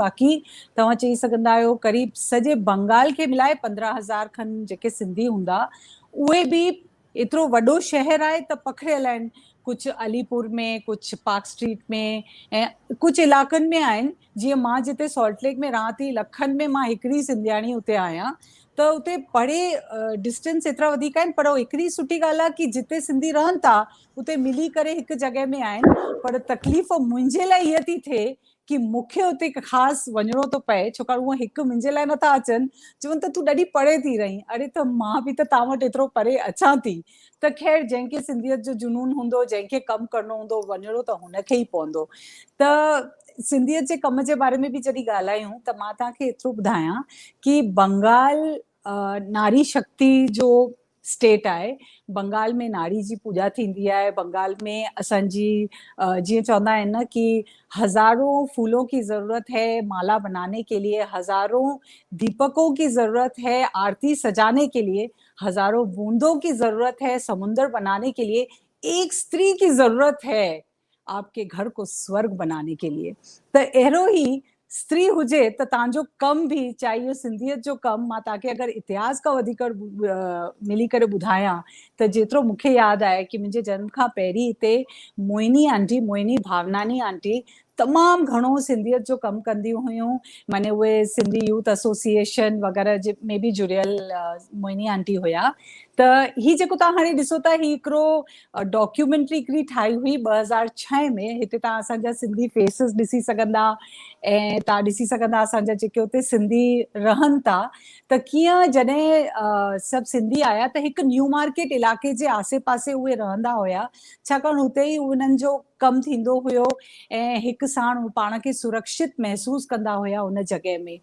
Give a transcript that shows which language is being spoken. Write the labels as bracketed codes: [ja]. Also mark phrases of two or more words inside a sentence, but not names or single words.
[sd] बाक़ी तव्हां चई सघंदा आहियो क़रीब सॼे बंगाल खे मिलाए 15,000 खनि जेके सिंधी हूंदा। उहे बि एतिरो वॾो शहर आहे त पखिड़ियल आहिनि। कुझु अलीपुर में, कुझु पार्क स्ट्रीट में ऐं कुझु इलाइक़नि में आहिनि। जीअं मां जिते सॉल्ट लेक में रहां थी, लखनि में मां हिकिड़ी सिंधियाणी उते आहियां त उते परे डिस्टेंस एतिरा वधीक आहिनि। पर हिकिड़ी सुठी ॻाल्हि आहे कि जिते सिंधी रहनि था उते मिली करे हिकु जॻह में आहिनि। पर तकलीफ़ मुंहिंजे लाइ हीअ थी थिए कि मूंखे उते ख़ासि वञिणो थो पए, छाकाणि उहे हिकु मुंहिंजे लाइ नथा अचनि। चवनि त तूं ॾाढी परे थी रहीं। अरे त मां बि त तव्हां वटि एतिरो परे अचां थी। त ख़ैर जंहिंखे सिंधियत जो जुनून हूंदो, जंहिंखे कमु करणो हूंदो, वञिणो त हुनखे ई पवंदो। त सिंधियत जे कम जे बारे में बि जॾहिं ॻाल्हायूं त मां तव्हांखे एतिरो ॿुधायां कि बंगाल नारी शक्ति जो स्टेट आहे। बंगाल में नारी जी पूॼा थींदी आहे। बंगाल में असांजी जीअं चवंदा आहिनि न [hi] कि हज़ारों फूलों की ज़रूरत है माला बनाने के लिए, हज़ारों दीपकों की ज़रूरत है आरती सजाने के लिए, हज़ारों बूंदों की ज़रूरत है समुंदर बनाने के लिए, एक स्त्री की ज़रूरत है आपके घर को स्वर्ग बनाने के लिए। [sd] त अहिड़ो ई स्त्री हुजे त तव्हांजो कम बि, चाहे इहो सिंधियत जो कमु, मां तव्हांखे अगरि इतिहास खां वधीक मिली करे ॿुधायां त जेतिरो मूंखे यादि आहे कि मुंहिंजे जनम खां पहिरीं हिते मोहिनी आंटी, मोहिनी भावनानी आंटी तमामु घणो सिंधियत जो कमु कंदियूं हुयूं, माने उहे सिंधी यूथ एसोसिएशन वग़ैरह में बि जुड़ियल मोहिनी आंटी हुया। त ही जेको तव्हां हाणे ॾिसो था, ही हिकिड़ो डॉक्यूमेंट्री हिकिड़ी ठाही हुई 2006 में। हिते तव्हां असांजा सिंधी फेसिस ॾिसी सघंदा, ऐं तव्हां ॾिसी सघंदा असांजा जेके उते सिंधी रहनि था, त कीअं जॾहिं सभु सिंधी आया त हिकु न्यू मार्केट इलाइक़े जे आसे पासे उहे रहंदा हुया, छाकाणि हुते ई उन्हनि जो कमु थींदो हुयो ऐं हिकु साण पाण खे सुरक्षित महसूस कंदा हुया उन जॻह में।